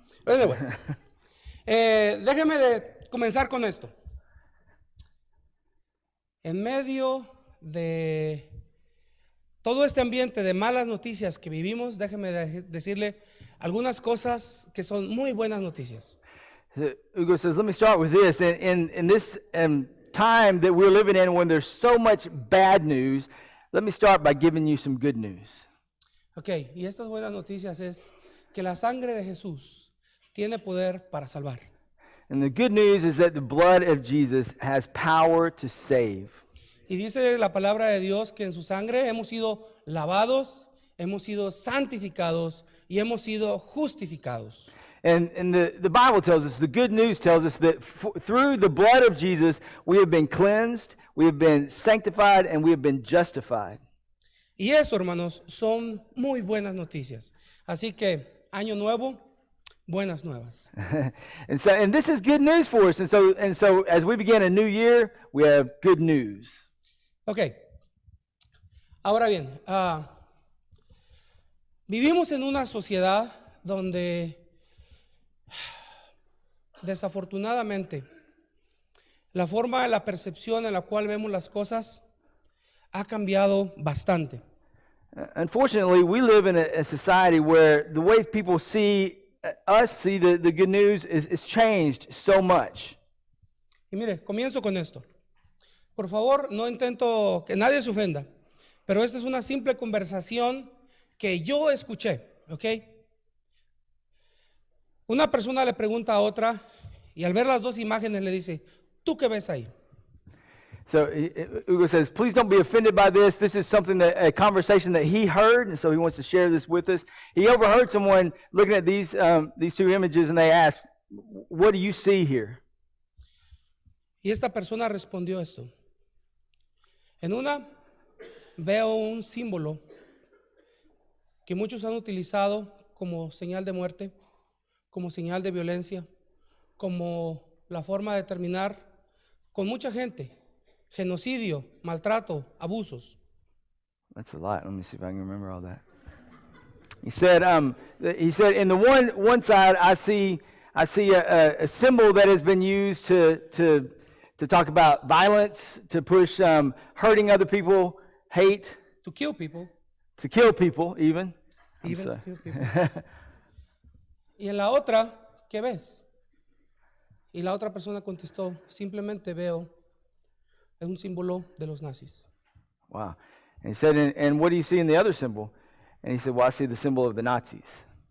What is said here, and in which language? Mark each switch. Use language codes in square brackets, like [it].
[es] Anyway, déjeme de comenzar con esto. En medio de todo este ambiente de malas noticias que vivimos, déjeme decirle algunas cosas que son muy buenas noticias. [en] Hugo says, let me start with this. In this time that we're living in when there's so much bad news, let me start by giving you some good news. [es] Okay, y estas buenas noticias es que la sangre de Jesús tiene poder para salvar. [en] And the good news is that the blood of Jesus has power to save. [es] Y dice la palabra de Dios que en su sangre hemos sido lavados, hemos sido santificados y hemos sido justificados. [en] And the Bible tells us, the good news tells us that through the blood of Jesus, we have been cleansed, we have been sanctified, and we have been justified. [es] Y eso, hermanos, son muy buenas noticias. Así que, año nuevo, buenas nuevas. [en] and this is good news for us. And so as we begin a new year, we have good news. Okay. [es] Ahora bien, vivimos en una sociedad donde desafortunadamente la forma de la percepción en la cual vemos las cosas ha cambiado bastante. [en] Unfortunately, we live in a society where the way people see the good news is changed so much. [es] Y mire, comienzo con esto. Por favor, no intento que nadie se ofenda, pero esta es una simple conversación que yo escuché, ¿ok? Una persona le pregunta a otra y al ver las dos imágenes le dice, ¿tú qué ves ahí? [en] So Hugo says, please don't be offended by this. This is a conversation that he heard, and so he wants to share this with us. He overheard someone looking at these two images, and they asked, what do you see here? [es] Y esta persona respondió esto. En una, veo un símbolo que muchos han utilizado como señal de muerte, como señal de violencia, como la forma de terminar con mucha gente. Genocidio, maltrato, abusos. [en] That's a lot. Let me see if I can remember all that. He said in the one side I see a symbol that has been used to talk about violence, to push hurting other people, hate, to kill people. To kill people even. Even to kill people. [es] Y en la otra, ¿qué ves? Y la otra persona contestó, simplemente veo un símbolo de los nazis. [en] Wow. And he said, and what do you see in the other symbol? And he said, well, I see the symbol of the Nazis.